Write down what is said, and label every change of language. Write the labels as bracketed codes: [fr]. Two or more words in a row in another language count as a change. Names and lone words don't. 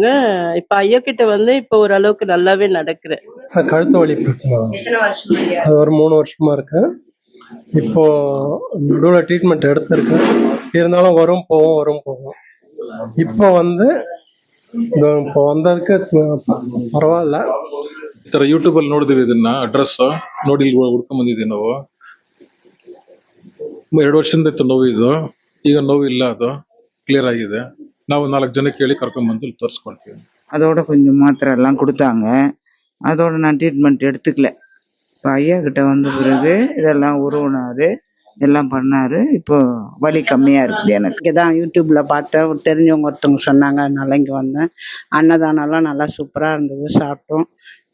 [ta] இப்போ ஐயாக்கிட்ட இப்போ ஓரளவுக்கு நல்லாவே நடக்கிறேன். கழுத்து வலி பிரச்சனை தான். அது ஒரு 3 வருஷமா இருக்கு. இப்போ நடுவில் ட்ரீட்மெண்ட் எடுத்திருக்கேன். இருந்தாலும் வரும் போகும். இப்போ வந்ததுக்கு ಪರವಾಗಿಲ್ಲ. [kn] ಈ ಥರ ಯೂಟ್ಯೂಬಲ್ಲಿ ನೋಡಿದ್ವಿ ಇದನ್ನ ಅಡ್ರೆಸ್ ನೋಡಿ ಇಲ್ಲಿ ಹುಡ್ಕೊಂಡ್ ಬಂದಿದ್ದೀವಿ ನಾವು. 2 ವರ್ಷದಿಂದ ಇತ್ತು ನೋವು. ಇದು ಈಗ ನೋವು ಇಲ್ಲ, ಅದು கிளியர் ஆಗಿದೆ. ನಾವು 4 ಜನಕ್ಕೆ ಹೇಳಿ ಕರ್ಕೊಂಡ್ಬಂದು ಇಲ್ಲಿ ತೋರಿಸ್ಕೊಳ್ತೀವಿ. [ta] அதோட கொஞ்சம் மாத்திரை எல்லாம் கொடுத்தாங்க. அதோட நான் ட்ரீட்மெண்ட் எடுத்துக்கல. இப்போ ஐயா கிட்ட வந்த பிறகு இதெல்லாம் உருவினாரு, எல்லாம் பண்ணாரு. இப்போ வலி கம்மியா இருக்குது எனக்கு. இதான் யூடியூப்ல பார்த்தேன், தெரிஞ்சவங்க ஒருத்தவங்க சொன்னாங்க, அதனால இங்கே வந்தேன். அன்னதானம்லாம் நல்லா சூப்பராக இருந்தது, சாப்பிட்டோம்.